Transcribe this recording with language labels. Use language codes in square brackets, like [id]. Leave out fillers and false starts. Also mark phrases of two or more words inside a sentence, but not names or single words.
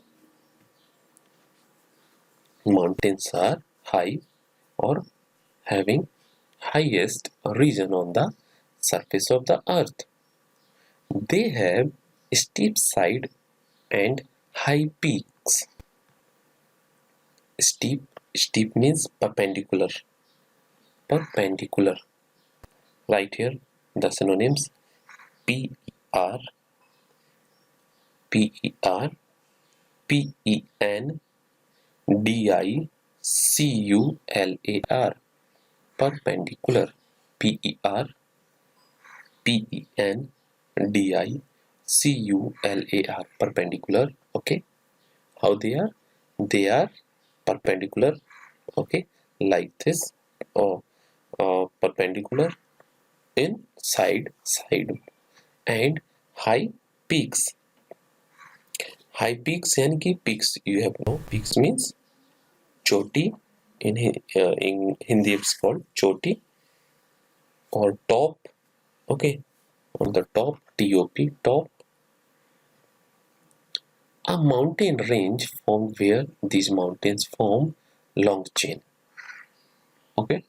[en] Mountains are high or having highest region on the surface of the earth. They have steep side and high peaks. Steep means perpendicular. Perpendicular. Right here, the synonyms P-E-R, P-E-R, P-E-N, D-I-C-U-L-A-R. Perpendicular. P-E-R, P-E-N, D-I-C-U-L-A-R. Perpendicular. Okay. How they are? They are perpendicular. Okay. Like this. Or perpendicular in side and high peaks. High peaks [hi] यानी कि [en] peaks, you have no peaks means choti, in Hindi it's called choti or top. Okay, on the top, T-O-P, top. A mountain range formed where these mountains form long chain.